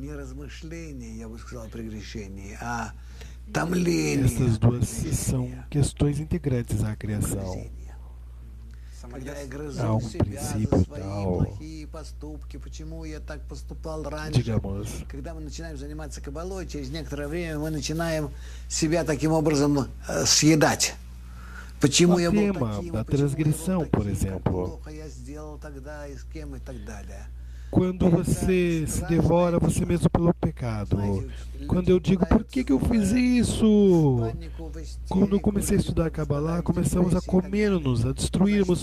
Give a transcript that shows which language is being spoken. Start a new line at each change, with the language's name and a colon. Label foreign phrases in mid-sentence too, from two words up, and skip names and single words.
Portuguese: Essas duas são questões integrantes à criação. Há um princípio tal, digamos,
Russian: когда мы начинаем заниматься кабалой, через некоторое время мы начинаем себя таким образом съедать.
Portuguese: o tema da transgressão, por exemplo. Quando você se devora você mesmo pelo pecado. Quando eu digo, por que eu fiz isso? Quando eu comecei a estudar Kabbalah, começamos a comer-nos, a destruirmos.